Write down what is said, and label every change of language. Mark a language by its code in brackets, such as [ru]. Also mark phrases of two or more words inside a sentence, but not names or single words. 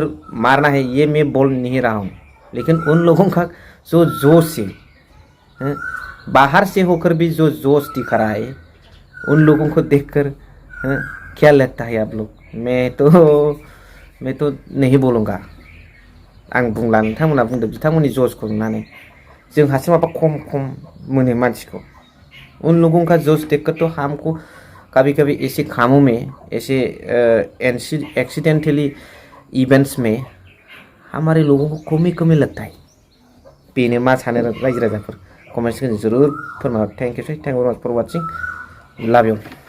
[hi] मारना है ये मैं बोल नहीं रहा हूँ लेकिन उन लोगों का जो जोश है बाहर से होकर भी जो जोश दिखा रहा है उन लोगों को देखकर क्या लगता है आप लोग मैं तो नहीं बोलूँगा [brx] आं बुंला नोंथांमोना बुंदो बिथांमोननि जोशखौ नुनानै जोंहासो माबा खम मोनो मानसिखौ [hi] उन लोगों का जोश देखकर तो हमको कभी ऐसे कामों में ऐसे [en] accidentally events [hi] में हमारे लोगों को कमी लगता है [brx] बेनो मा सानो रायजो राजाफोर कमेन्ट्स जरूर फोरमाय [en] thank you very much for watching love you